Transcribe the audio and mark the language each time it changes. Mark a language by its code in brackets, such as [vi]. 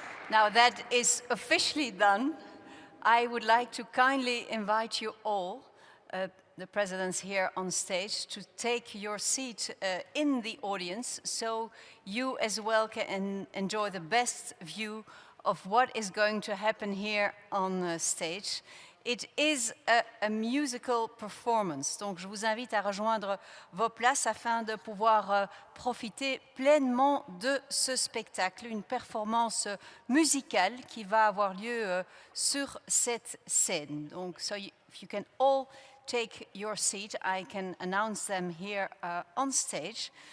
[en] Now that is officially done, I would like to kindly invite you all, the presidents here on stage, to take your seat in the audience so you as well can enjoy the best view of what is going to happen here on stage. It is a musical performance, [fr] donc je vous invite à rejoindre vos places afin de pouvoir profiter pleinement de ce spectacle, une performance musicale qui va avoir lieu sur cette scène. Donc, [en] so if you can all take your seat, I can announce them here on stage.